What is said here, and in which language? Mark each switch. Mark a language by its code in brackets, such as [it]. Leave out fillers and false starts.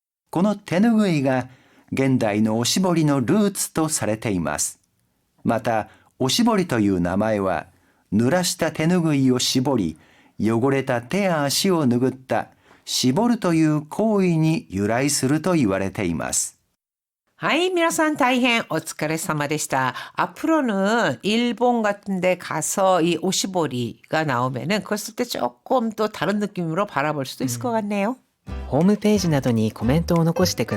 [ja] この手ぬぐいが現代のおしぼりのルーツとされています。また、おしぼりという名前は、濡らした手ぬぐいを絞り、汚れた手や足を拭った絞るという行為に由来すると言われています。 하이, 皆さん大変お疲れ様でした. [ko] 앞으로는 일본 같은 데 가서 이 오시보리가 나오면은 그걸 쓸 때 조금 또 다른 느낌으로 바라볼 수도 있을 것 같네요. [ja] ホームページなどにコメントを残してください。